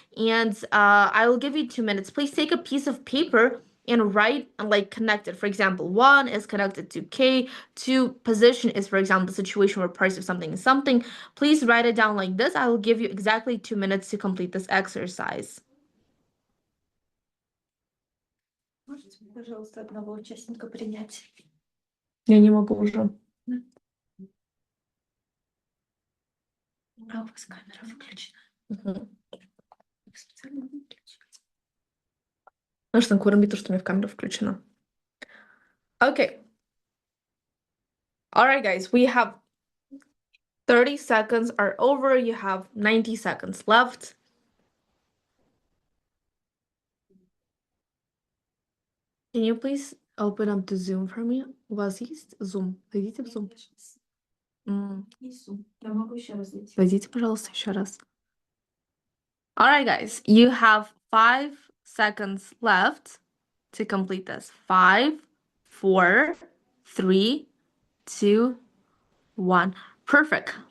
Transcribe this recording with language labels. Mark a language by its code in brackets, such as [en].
[en] And I will give you 2 minutes. Please take a piece of paper and write and like connect it. For example, 1 is connected to K, 2 position is, for example, the situation where price of something is something. Please write it down like this. I will give you exactly 2 minutes to complete this exercise. [ru] Можете, пожалуйста, одного участника принять? Я не могу уже. А у вас камера выключена? Угу. Специально выключила. Нужно курить то, что у меня камера включена. [en] Okay. All right, guys, we have 30 seconds are over. You have 90 seconds left. Can you please open up the Zoom for me? [ru] У вас есть Zoom? Зайдите в Zoom. Я могу еще раз зайти. Зайдите, пожалуйста, еще раз. [en] All right, guys, you have 5 seconds left to complete this. 5, 4, 3, 2, 1. Perfect.